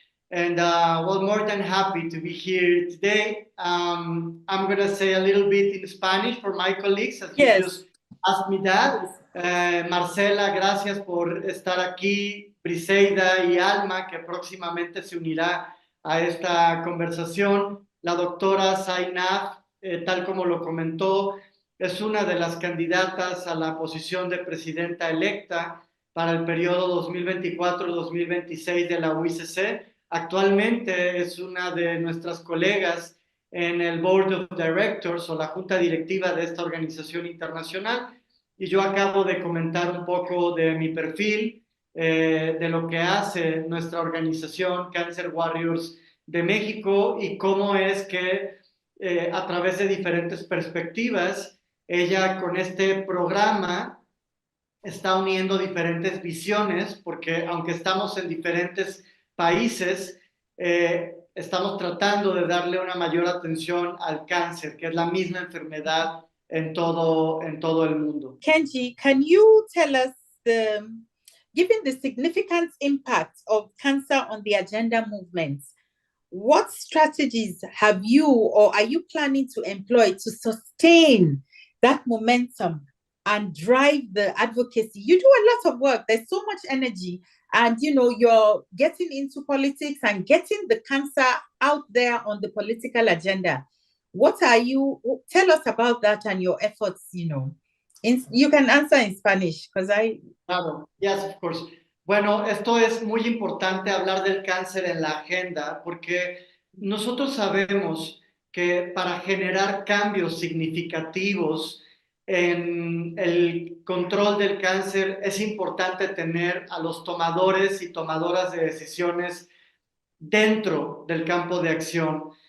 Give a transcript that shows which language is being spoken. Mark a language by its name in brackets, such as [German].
[English] And well, more than happy to be here today. I'm going to say a little bit in Spanish for my colleagues, as you just asked me that. [Spanish] Marcela, gracias por estar aquí. Briseida y Alma, que próximamente se unirá a esta conversación. La doctora Zainab, tal como lo comentó, es una de las candidatas a la posición de presidenta electa para el periodo 2024-2026 de la UICC. Actualmente es una de nuestras colegas en el Board of Directors o la junta directiva de esta organización internacional. Y yo acabo de comentar un poco de mi perfil, de lo que hace nuestra organización Cancer Warriors de México y cómo es que a través de diferentes perspectivas. Ella con este programa está uniendo diferentes visiones, porque aunque estamos en diferentes países, estamos tratando de darle una mayor atención al cáncer, que es la misma enfermedad en todo el mundo. [English] Kenji, can you tell us, given the significant impact of cancer on the agenda movement, what strategies have you or are you planning to employ to sustain that momentum and drive the advocacy? You do a lot of work. There's so much energy, and you're getting into politics and getting the cancer out there on the political agenda. Tell us about that and your efforts, you can answer in Spanish because Claro, yes, of course. [Spanish] Bueno, esto es muy importante hablar del cáncer en la agenda porque nosotros sabemos que para generar cambios significativos en el control del cáncer es importante tener a los tomadores y tomadoras de decisiones dentro del campo de acción.